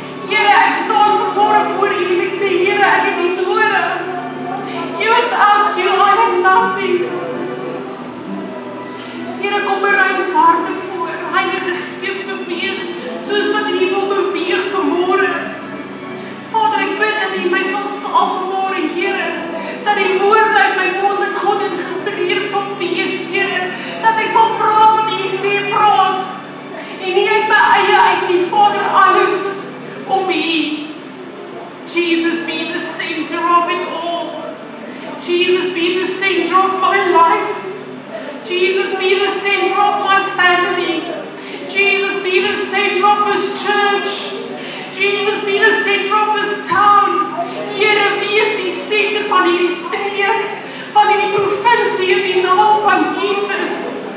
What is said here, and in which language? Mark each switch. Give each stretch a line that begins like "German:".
Afrikaans: Here, ek staan vanmôre voor U en ek sê, Here, ek het U nodig.
English: Without You, I am nothing.
Afrikaans: Here, kom berei ons harte voor. Heilige Gees beweeg, soos wat U wil beweeg vanmôre. Vader, ek bid dat U my sal salf vanmôre, Here, dat die woorde uit my mond met God geïnspireerd sal wees, Here, dat ek sal praat wat U sê praat, en nie uit my eie uit nie, Vader, alles om U.
English: Jesus, be the center of it all. Jesus, be the center of my life. Jesus, be the center of my family. Jesus, be the center of this church. Jesus, be the center of this town.
Afrikaans: Here, wees die center van hierdie streek, van hierdie provinsie in die naam van Jesus.